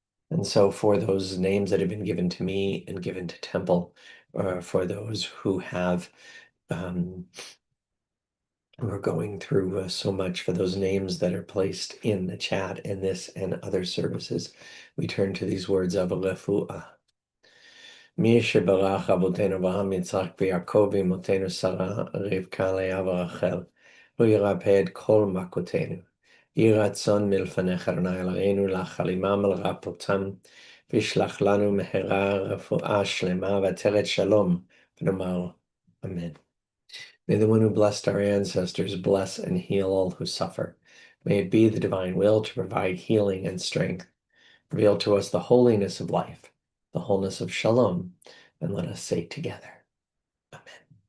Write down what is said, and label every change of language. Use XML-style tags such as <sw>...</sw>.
<en>And so for those names that have been given to me and given to Temple, for those who have, who are going through so much, for those names that are placed in the chat in this and other services, we turn to these words of refuah.</en> <he>מי שברך אבותינו אברהם, יצחק ויעקב ואמותינו שרה, רבקה, לאה ורחל, הוא ירפא את כל מכותינו. יהי רצון מלפניך אדוני אלוהינו לחלימם ולרפאותם, וישלח לנו מהרה רפואה שלמה ועטרת שלום, ונאמר אמן.</he> <en>May the one who blessed our ancestors bless and heal all who suffer. May it be the divine will to provide healing and strength. Reveal to us the holiness of life, the wholeness of shalom, and let us say together, Amen.</en>